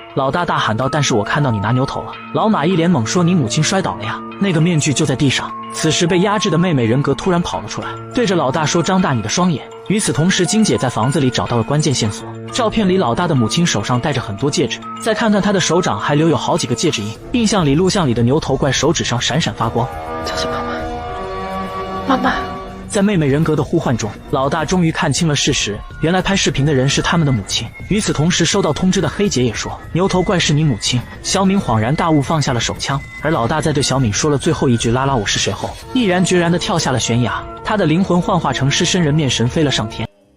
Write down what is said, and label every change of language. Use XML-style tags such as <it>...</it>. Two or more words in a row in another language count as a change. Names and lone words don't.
<zh>老大大喊道，但是我看到你拿牛头了。老马一脸懵说，你母亲摔倒了呀，那个面具就在地上。此时被压制的妹妹人格突然跑了出来，对着老大说，张大你的双眼。与此同时，金姐在房子里找到了关键线索，照片里老大的母亲手上戴着很多戒指，再看看她的手掌还留有好几个戒指印，印象里录像里的牛头怪手指上闪闪发光。</zh> <nl>Dat is mama. Mama.</nl> <zh>在妹妹人格的呼唤中，老大终于看清了事实，原来拍视频的人是他们的母亲。与此同时，收到通知的黑姐也说：“牛头怪是你母亲。” 小敏恍然大悟，放下了手枪。而老大在对小敏说了最后一句“拉拉我是谁”后，毅然决然地跳下了悬崖，他的灵魂幻化成狮身人面神飞了上天。</zh>